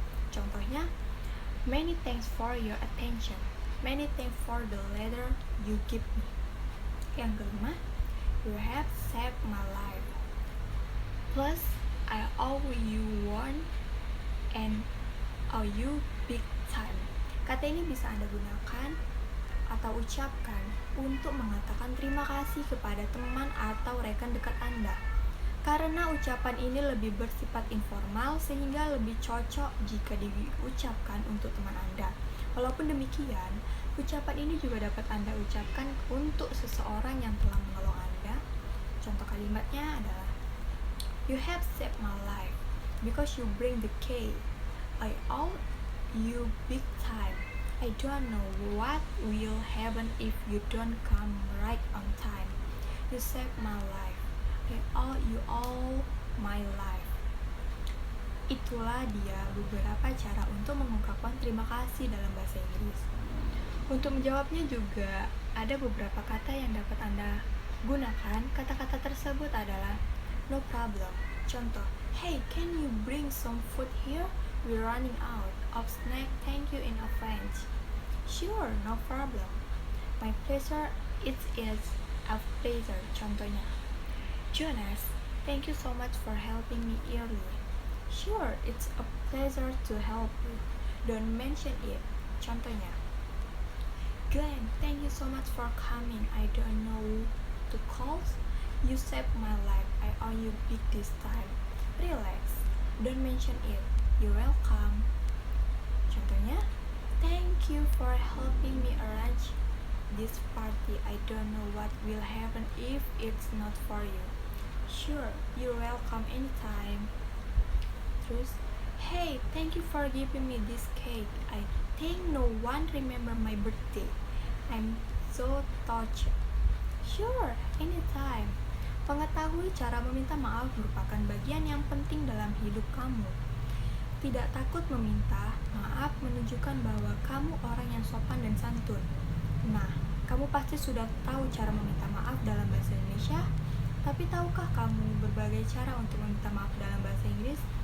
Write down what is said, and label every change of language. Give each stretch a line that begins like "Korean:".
Indonesian: Contohnya,
English: many thanks for your attention. Many thanks for the letter you give me.
Indonesian: Yang kelima,
English: you have saved my life. Plus, I owe you one and owe you big time.
Indonesian: Kata ini bisa Anda gunakan atau ucapkan untuk mengatakan terima kasih kepada teman atau rekan dekat Anda. Karena ucapan ini lebih bersifat informal sehingga lebih cocok jika diucapkan untuk teman Anda. Walaupun demikian, ucapan ini juga dapat Anda ucapkan untuk seseorang yang telah menolong Anda. Contoh kalimatnya adalah
English: you have saved my life because you bring the key. I owe you big time. I don't know what will happen if you don't come right on time. You saved my life. I owe you all my life.
Indonesian: Itulah dia beberapa cara untuk mengungkapkan terima kasih dalam bahasa Inggris. Untuk menjawabnya juga ada beberapa kata yang dapat Anda gunakan. Kata-kata tersebut adalah
English: no problem.
Indonesian: Contoh,
English: hey, can you bring some food here? We're running out of snack. Thank you in advance. Sure, no problem. My pleasure, it is a pleasure.
Indonesian: Contohnya,
English: Jonas, thank you so much for helping me earlier. Sure, it's a pleasure to help you. Don't mention it.
Indonesian: Contohnya,
English: Glenn, thank you so much for coming. I don't know to call. You saved my life. I owe you big this time. Relax. Don't mention it. You're welcome.
Indonesian: Contohnya,
English: thank you for helping me arrange this party. I don't know what will happen if it's not for you. Sure, you're welcome anytime.
Indonesian: Terus,
English: hey, thank you for giving me this cake. I think no one remember my birthday. I'm so touched. Sure, anytime.
Indonesian: Mengetahui cara meminta maaf merupakan bagian yang penting dalam hidup kamu. Tidak takut meminta maaf menunjukkan bahwa kamu orang yang sopan dan santun. Nah, kamu pasti sudah tahu cara meminta maaf dalam bahasa Indonesia, tapi tahukah kamu berbagai cara untuk meminta maaf dalam bahasa Inggris?